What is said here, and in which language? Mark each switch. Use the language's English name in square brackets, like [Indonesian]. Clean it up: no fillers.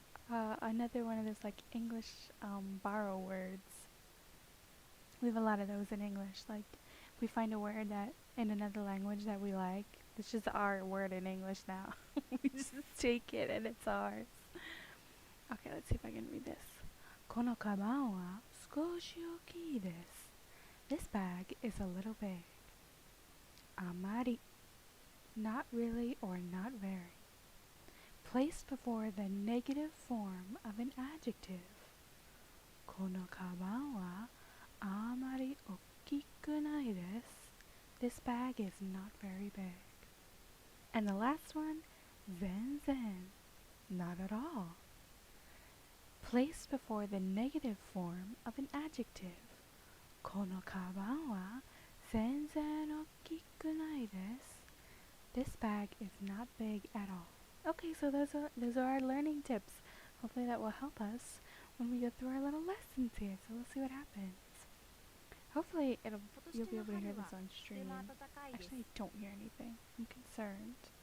[English] Another one of those like English borrow words. We have a lot of those in English. Like, if we find a word that in another language that we like, it's just our word in English now. We just take it and it's ours. Okay, let's see if I can read this. [Japanese] このカバンは少し大きいです. [English] This bag is a little big. あまり, not really or not very. Placed before the negative form of an adjective. [Japanese] このカバンはあまり大きくないです. [English] This bag is not very big. And the last one, 全然, not at all. Placed before the negative form of an adjective. [Japanese] このカバンは全然大きくないです. [English] This bag is not big at all. Okay, so those are our learning tips. Hopefully that will help us when we go through our little lessons here. So we'll see what happens. Hopefully you'll be able to hear this on stream. Actually, I don't hear anything. I'm concerned.